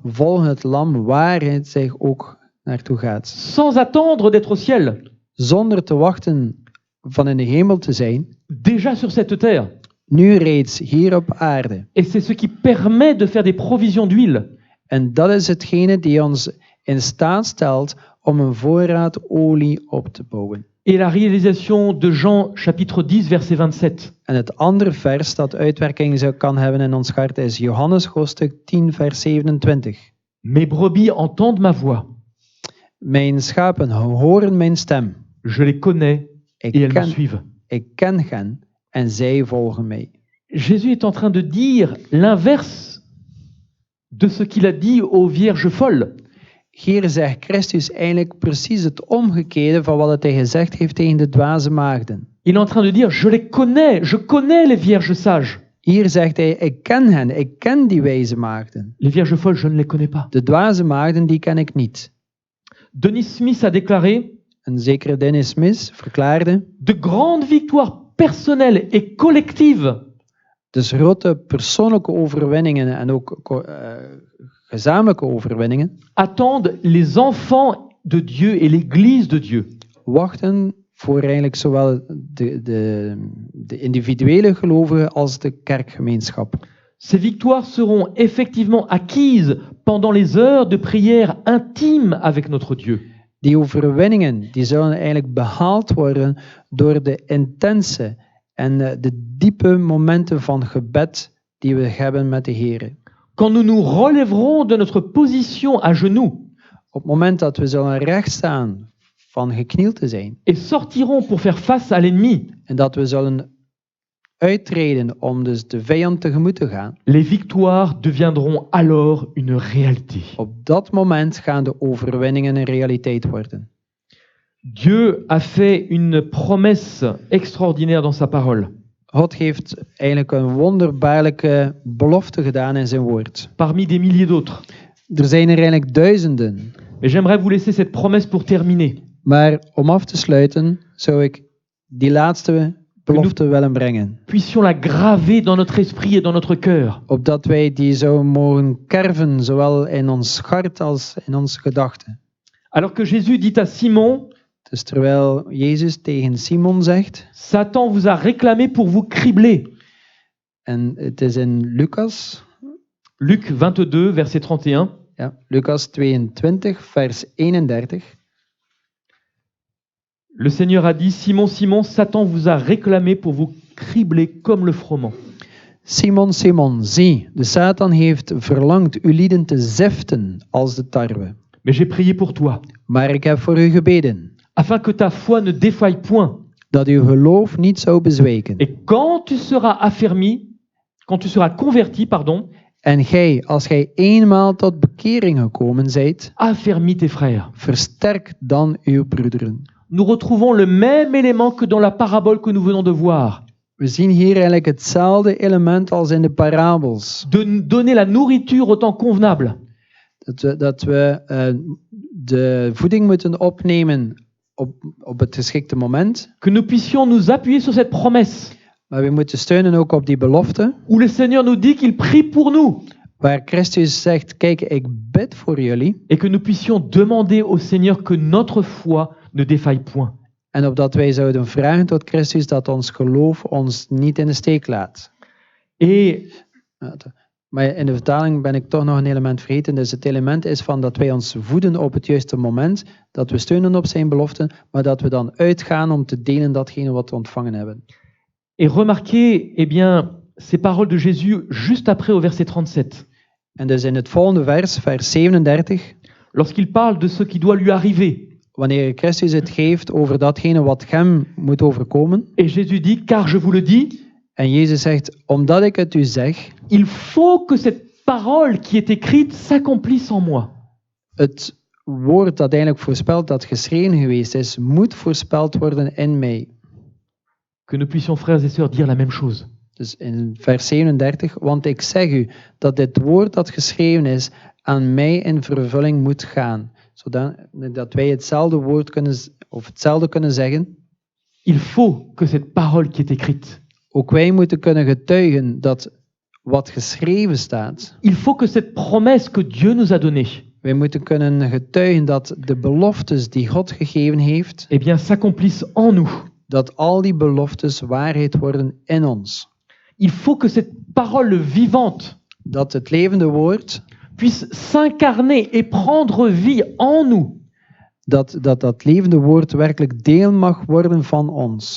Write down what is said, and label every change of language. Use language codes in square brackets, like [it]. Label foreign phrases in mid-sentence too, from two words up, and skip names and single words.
[nl] volgen het lam waar het zich ook naartoe gaat. [fr] sans attendre d'être au ciel, [nl] Zonder te wachten van in de hemel te zijn, [fr] déjà sur cette terre. [nl] nu reeds hier op aarde. [fr] Et c'est ce qui permet de faire des provisions d'huile. [nl] En dat is hetgene die ons in staat stelt om een voorraad olie op te bouwen. [fr] Et la réalisation de Jean chapitre 10, verset 27. [nl] En het andere vers dat uitwerking kan hebben in ons hart is Johannes hoofdstuk 10 vers 27. [fr] Mes brebis entendent ma voix. [nl] Mijn schapen horen mijn stem. [fr] Je les connais et elles me suivent. [nl] Ik ken hen en zij volgen mij. [fr] Jésus est en train de dire l'inverse de ce qu'il a dit aux vierges folles. [nl] Hier zegt Christus eigenlijk precies het omgekeerde van wat hij gezegd heeft tegen de dwaze maagden. [fr] Il est en train de dire je connais les vierges sages. [nl] Hier zegt hij, ik ken hen, ik ken die wijze maagden. [fr] Les vierges folles, je ne les connais pas. [nl] De dwaze maagden, die ken ik niet. [fr] Denis Smith a déclaré [nl] Een zekere Dennis Smith verklaarde, [fr] de grandes victoires personnelles et collectives [nl] dus grote persoonlijke overwinningen en ook gezamenlijke overwinningen [fr] attendent les enfants de Dieu et l'Église de Dieu. [nl] wachten voor eigenlijk zowel de individuele gelovigen als de kerkgemeenschap. [fr] Ces victoires seront effectivement acquises pendant les heures de prière intime avec notre Dieu. [nl] Die overwinningen die zullen eigenlijk behaald worden door de intense en de diepe momenten van gebed die we hebben met de Heer. [fr] Quand nous nous relèverons de notre position à genoux [nl] Op het moment dat we zullen rechtstaan van geknield te zijn [fr] et sortirons pour faire face à l'ennemi, [nl] en dat we zullen uittreden om dus de vijand tegemoet te gaan, [fr] les victoires deviendront alors une réalité. [nl] op dat moment gaan de overwinningen een realiteit worden. [fr] Dieu a fait une promesse extraordinaire dans sa parole. [nl] God heeft eigenlijk een wonderbaarlijke belofte gedaan in zijn woord. [fr] Parmi des milliers d'autres. [nl] Er zijn er eigenlijk duizenden. [fr] Mais j'aimerais vous laisser cette promesse pour terminer. [nl] Maar om af te sluiten zou ik die laatste belofte willen brengen. [fr] Puissions la graver dans notre esprit et dans notre cœur. [nl] Opdat wij die zouden mogen kerven, zowel in ons hart als in onze gedachten. [fr] Alors que Jésus dit à Simon, [nl] Dus terwijl Jezus tegen Simon zegt, [fr] Satan vous a réclamé pour vous cribler. [nl] en het is in Lucas, [fr] Luc 22, verset 31. [nl] ja, Lucas 22, vers 31. [fr] Le Seigneur a dit, Simon, Simon, Satan vous a réclamé pour vous cribler comme le froment. [nl] Simon, Simon, zie, de Satan heeft verlangd uw lieden te ziften als de tarwe. [fr] Mais j'ai prié pour toi, [nl] Maar ik heb voor u gebeden, [fr] afin que ta foi ne défaille point. [nl] dat uw geloof niet zou bezwijken. [fr] Et quand tu seras converti, [nl] En gij, als gij eenmaal tot bekering gekomen zijt, [fr] affermis tes frères. [nl] versterk dan uw broederen. [fr] Nous retrouvons le même élément que dans la parabole que nous venons de voir. [nl] We zien hier eigenlijk hetzelfde element als in de parabels. [fr] De donner la nourriture au temps convenable. [nl] Dat we de voeding moeten opnemen op het geschikte moment. [fr] Que nous puissions nous appuyer sur cette promesse. [nl] Maar we moeten steunen ook op die belofte, [fr] où le Seigneur nous dit qu'il prie pour nous [nl] waar Christus zegt, kijk, ik bid voor jullie. [fr] et que nous puissions demander au Seigneur que notre foi ne défaille point. [nl] En opdat wij zouden vragen tot Christus dat ons geloof ons niet in de steek laat. [fr] Et [nl] Maar in de vertaling ben ik toch nog een element vergeten. Dus het element is van dat wij ons voeden op het juiste moment, dat we steunen op zijn beloften, maar dat we dan uitgaan om te delen datgene wat we ontvangen hebben. [fr] Et remarquez, eh bien, ces paroles de Jésus juste après au verset 37. [nl] En dus in het volgende vers 37, [fr] Lorsqu'il parle de ce qui doit lui arriver. [nl] wanneer Christus het geeft over datgene wat hem moet overkomen, [fr] Et Jésus dit, car je vous le dis, [nl] en Jezus zegt, omdat ik het u zeg, [fr] il faut que cette parole qui est écrite s'accomplisse en moi. [nl] het woord dat eigenlijk voorspelt, dat geschreven geweest is, moet voorspeld worden in mij. [fr] Que nous puissions, frères et sœurs, dire la même chose. [nl] Dus in vers 37, want ik zeg u dat dit woord dat geschreven is aan mij in vervulling moet gaan. Zodat wij hetzelfde woord kunnen, of hetzelfde kunnen zeggen. [fr] Il faut que cette parole qui est écrite, [nl] Ook wij moeten kunnen getuigen dat wat geschreven staat. [fr] il faut que cette promesse que Dieu nous a donnée, [nl] Wij moeten kunnen getuigen dat de beloftes die God gegeven heeft, [fr] eh bien, s'accomplisse en nous. [nl] dat al die beloftes waarheid worden in ons. [fr] Il faut que cette parole vivante [nl] Dat het levende woord, [fr] puisse s'incarner et prendre vie en nous. [nl] dat levende woord werkelijk deel mag worden van ons.